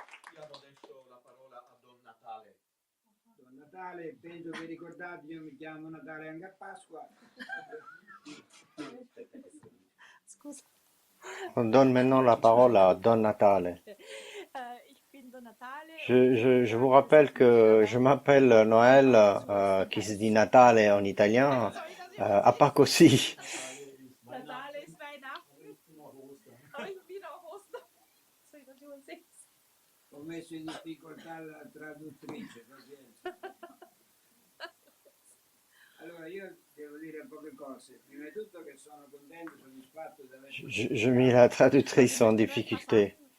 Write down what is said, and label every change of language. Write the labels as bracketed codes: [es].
[it] Diamo adesso la parola a Don Natale. Don Natale, penso che ricordate, io mi chiamo Natale anche a Pasqua. Scusa. [fr] On donne maintenant la parole à Don Natale. [de] Ich bin Don Natale. [fr] Je vous rappelle que je m'appelle Noël, qui se dit Natale en italien, à Pâques aussi. [de] Natale ist Weihnachten. Oh, ich bin auch Ostern. Soll ich das übersetzen? [it] Ho messo in difficoltà la traduttrice, pazienza. Allora io devo dire poche cose. Prima di tutto che sono contento e soddisfatto di aver... [fr] Je mis la traductrice en difficulté.